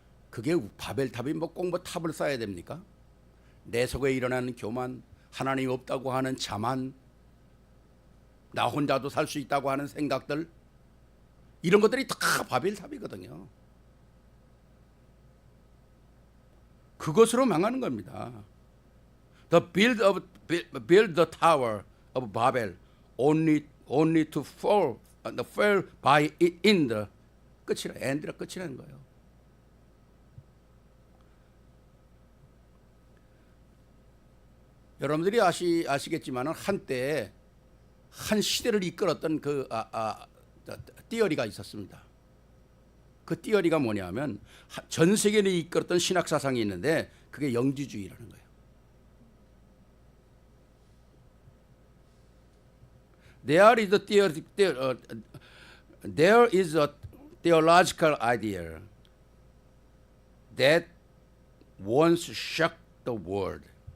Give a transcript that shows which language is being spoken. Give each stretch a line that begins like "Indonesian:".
Korean: 그게 바벨탑이 뭐 꼭 뭐 탑을 쌓아야 됩니까? 내 속에 일어나는 교만, 하나님 없다고 하는 자만, 나 혼자도 살 수 있다고 하는 생각들, 이런 것들이 다 바벨탑이거든요. 그것으로 망하는 겁니다.
English: build the tower of Babel only to fall by it in the end
Korean: 가 끝이라는 거예요. 여러분들이 아시겠지만은 한때 한 시대를 이끌었던 그 띠어리가 있었습니다. 그 띠어리가 뭐냐면 전 세계를 이끌었던 신학 사상이 있는데 그게 영지주의라는 거예요.
English: There is a theological idea that once shocked the world.